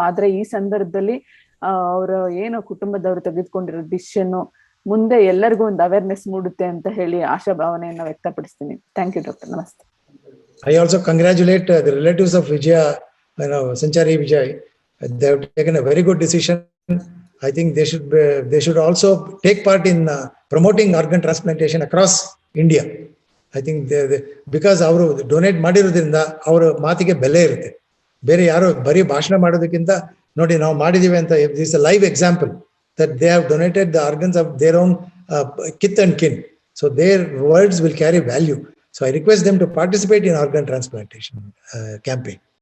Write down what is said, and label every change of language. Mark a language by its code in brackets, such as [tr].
[kn] ಆದ್ರೆ ಈ ಸಂದರ್ಭದಲ್ಲಿ ಅವರು ಏನು ಕುಟುಂಬದವರು ತೆಗೆದುಕೊಂಡಿರೋ ಡಿಸಿಷನ್ ಮುಂದೆ ಎಲ್ಲರಿಗೂ ಒಂದು ಅವೇರ್ನೆಸ್ ಮೂಡುತ್ತೆ ಅಂತ ಹೇಳಿ ಆಶಾಭಾವನೆಯನ್ನ ವ್ಯಕ್ತಪಡಿಸ್ತೀನಿ. [en] Thank you doctor, ನಮಸ್ತೆ. I also congratulate the relatives of Vijaya, Sanchari Vijay. They have taken a very good decision. I think they should also take part in promoting organ transplantation across India. I think because [kn] ಅವರು donate ಮಾಡಿರೋದ್ರಿಂದ ಅವರ ಮಾತಿಗೆ ಬೆಲೆ ಇರುತ್ತೆ. ಬೇರೆ ಯಾರೋ ಬರೀ ಭಾಷಣ ಮಾಡೋದಕ್ಕಿಂತ ನೋಡಿ ನಾವು ಮಾಡಿದೀವಿ ಅಂತ, [en] This a live example. that they have donated the organs of their own kith and kin. So their words will carry value. So I request them to participate in organ transplantation campaign.